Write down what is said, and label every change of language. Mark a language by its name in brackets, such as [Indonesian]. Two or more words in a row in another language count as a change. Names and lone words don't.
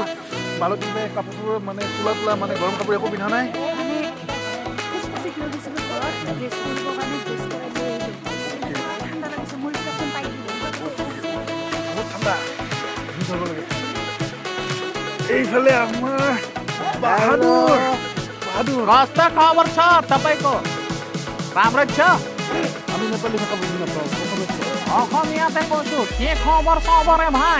[Assamese] মালতী বাই কাপোৰ মানে চোলা মানে গৰম কাপোৰ একো পিন্ধা নাই। এইফালে আমাৰ বাহাদুৰ। [Nepali] रास्ता खबर छ तपाईको? राम्रो छ? [Assamese] আমি নেপালী ভাষা বুজি নাপাওঁ। অসমীয়াতে কৈছো, [Nepali] के खबर सबर है भाइ?